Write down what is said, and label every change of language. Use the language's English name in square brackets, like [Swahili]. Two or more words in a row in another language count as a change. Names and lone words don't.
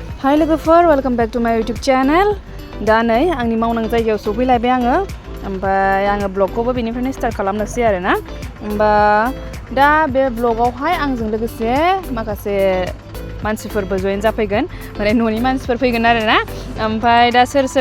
[Bodo] हाय लोगोफोर [English] welcome back to my YouTube channel [Bodo] दा नै आंनि मावनां जायगायाव सफैलायबाय आङो ओमफ्राय आङो ब्लगखौबो बेनिफ्रायनो स्टार्ट खालामनोसै आरोना होमबा दा बे ब्लगावहाय आंजों लोगोसे माखासे मानसिफोरबो जয়েন जाफैगोन माने न'नि मानसिफोर फैगोन आरोना ओमफ्राय दा सोर